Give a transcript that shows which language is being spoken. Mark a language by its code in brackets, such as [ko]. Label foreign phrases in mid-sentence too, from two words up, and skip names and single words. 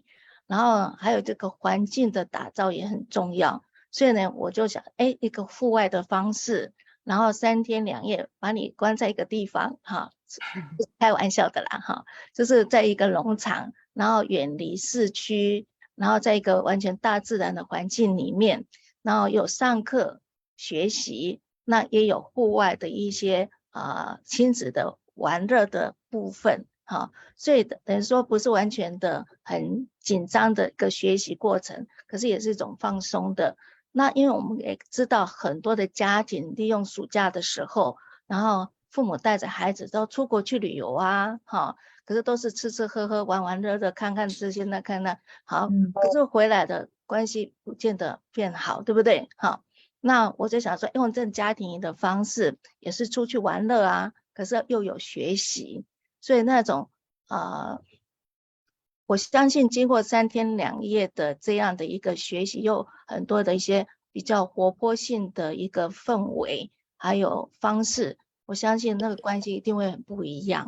[zh] 然後還有這個環境的打造也很重要，所以呢，我就想，一個戶外的方式，然後3天2夜把你關在一個地方，開玩笑的啦，就是在一個農場，然後遠離市區，然後在一個完全大自然的環境裡面，然後有上課學習，那也有戶外的一些親子的玩樂的部分。所以等於說不是完全的很緊張的一個學習過程，可是也是一種放鬆的。那因為我們也知道很多的家庭利用暑假的時候，然後父母帶着孩子都出國去旅遊可是都是吃吃喝喝玩玩樂樂，看看這些那看那好，可是回來的關係不見得變好，對不對？那我就想說用這種家庭營的方式也是出去玩樂可是又有學習，所以那種我相信經過3天2夜的這樣的一個學習，有很多的一些比較活潑性的一個氛圍，還有方式，我相信那個關係一定會很不一樣。